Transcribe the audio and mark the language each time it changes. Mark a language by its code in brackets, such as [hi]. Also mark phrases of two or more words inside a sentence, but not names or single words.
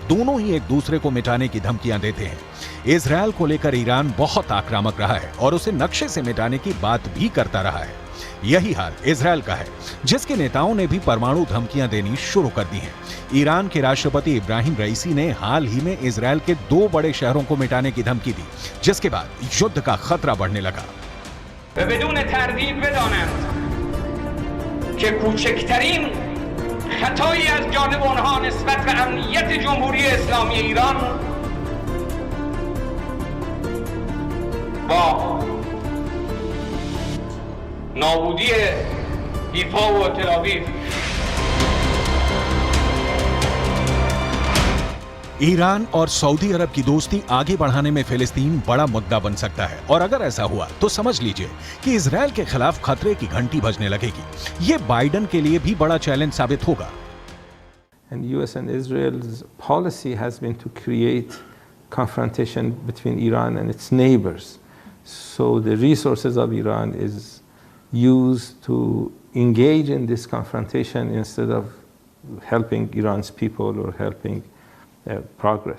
[hi] दोनों ही एक दूसरे को मिटाने की धमकियां देते हैं। इजरायल को लेकर ईरान बहुत आक्रामक रहा है और उसे नक्शे से मिटाने की बात भी करता रहा है। यही हाल इजरायल का है, जिसके नेताओं ने भी परमाणु धमकियां देनी शुरू कर दी हैं। ईरान के राष्ट्रपति इब्राहिम रईसी ने हाल ही में इजरायल के 2 बड़े शहरों को मिटाने की धमकी दी, जिसके बाद युद्ध का खतरा बढ़ने लगा। [fa] خطایی از جانب آنها نسبت به امنیت جمهوری اسلامی ایران با نابودی حیفا و تل‌آویو [hi] ईरान और सऊदी अरब की दोस्ती आगे बढ़ाने में फिलिस्तीन बड़ा मुद्दा बन सकता है और अगर ऐसा हुआ तो समझ लीजिए कि इजरायल के खिलाफ खतरे की घंटी बजने लगेगी। ये बाइडेन के लिए भी बड़ा चैलेंज साबित होगा। [en] And US and Israel's policy has been to create confrontation between Iran and its neighbors. So the resources of Iran is used to engage in this confrontation instead of helping Iran's people or helping progress.